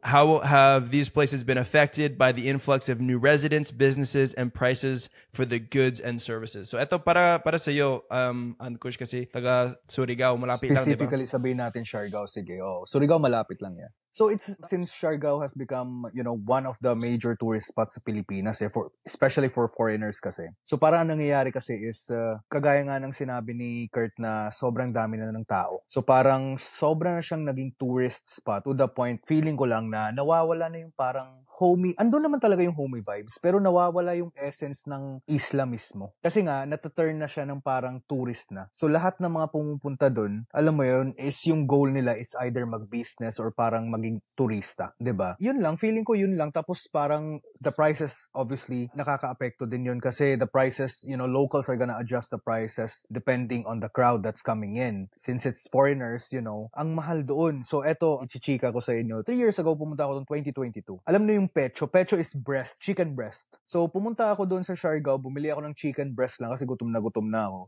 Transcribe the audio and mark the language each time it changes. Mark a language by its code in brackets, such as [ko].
[en] How have these places been affected by the influx of new residents, businesses, and prices for the goods and services? [tl] So ito para sa iyo, Ankush, kasi taga Surigao, malapit lang, di ba? Specifically sabihin natin Siargao, sige. Oh, Surigao malapit lang yan. [en] So it's since Siargao has become, one of the major tourist spots [tl] sa Pilipinas [en] especially for foreigners kasi. [tl] So parang ang nangyayari kasi is kagaya nga ng sinabi ni Kurt na sobrang dami na ng tao. So parang sobrang na siyang naging tourist spot [en] to the point [tl] feeling ko lang na nawawala na yung parang homey. Andun naman talaga yung homey vibes pero nawawala yung essence ng isla mismo. Kasi nga nataturn na siya ng parang tourist na. So lahat ng mga pumupunta doon, alam mo yun, is yung goal nila is either mag-business or parang maging turista, 'di ba? Yun lang, feeling ko yun lang. [en] Tapos parang the prices obviously [tl] nakakaapekto din yun kasi [en] the prices, locals are gonna adjust the prices depending on the crowd that's coming in. Since it's foreigners, [tl] ang mahal doon. So eto, ichichika ko sa inyo. [en] 3 years ago [tl] pumunta ako doon [en] 2022. [tl] Alam niyo yung pecho? [en] Pecho is breast, chicken breast. [tl] So pumunta ako doon sa Siargao, bumili ako ng chicken breast lang kasi gutom na ako.